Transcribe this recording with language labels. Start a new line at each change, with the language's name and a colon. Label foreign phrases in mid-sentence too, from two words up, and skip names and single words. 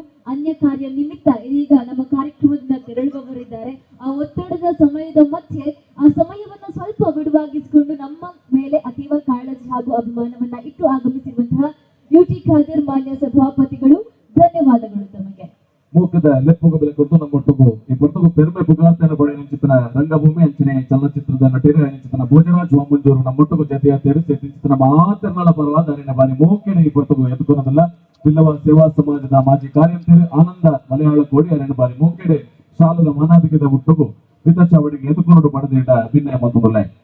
Kannada: ಅನ್ಯ ಕಾರ್ಯ ನಿಮಿತ್ತ ಈಗ ನಮ್ಮ ಕಾರ್ಯಕ್ರಮದಿಂದ ತೆರಳುವವರಿದ್ದಾರೆ. ಆ ಒತ್ತಡದ ಸಮಯದ ಮಧ್ಯೆ ಆ ಸಮಯವನ್ನ ಸ್ವಲ್ಪ ಬಿಡುವಾಗಿಸಿಕೊಂಡು ನಮ್ಮ ಮೇಲೆ ಅತೀವ ಕಾಳಜಿ ಹಾಗೂ ಅಭಿಮಾನವನ್ನ ಇಟ್ಟು ಆಗಮಿಸಿರುವಂತಹ UT ಖಾದರ್ ಮಾನ್ಯ ಸಭಾಪತಿಗಳು, ಧನ್ಯವಾದಗಳು ತಮಗೆ.
Tulu: ಮೂಕದ ಲೆಪ್ಪುಗ ಬೆಲೆ ಕೊಟ್ಟು ನಮ್ಮೊಟ್ಟಿಗೂ ಈ ಪೊರ್ತುಗು ಪೆರ್ಮೆ ಪುಗಾರ್ತನ ಪಡೆ ಚಿತ್ರನ ರಂಗಭೂಮಿ ಅಂಚನೆ ಚಲನಚಿತ್ರದ ನಟಿರ ಚಿತ್ರನ ಭೋಜರಾಜ್ ವಾಮಂಜೂರು ನಮ್ಮೊಟ್ಟಿಗೂ ಜತೆಯ ತೆರೆಸಿ ಚಿತ್ರನ ಮಾತರ್ನಳ ಪರವಾದ ಅರಿನ ಬಾರಿ ಮೂಕೆನೆ ಈ ಪೊರ್ತುಗು ಎದ್ದುಕೊನದಲ್ಲ ಬಿಲ್ಲವ ಸೇವಾ ಸಮಾಜದ ಮಾಜಿ ಕಾರ್ಯಂತರಿ ಆನಂದ ಮಲಯಾಳ ಕೋಡಿ ಅರಿನ ಬಾರಿ ಮೂಕೆಡೆ ಶಾಲದ ಮಾನಾಧಿಕದ ಹುಟ್ಟುಗು ಪಿತ ಚಾವಡಿಗೆ ಎದ್ದುಕೊಂಡು ಪಡೆದಿಟ್ಟ ಭಿನ್ನಯ ಮತ್ತೊಂದಲ್ಲ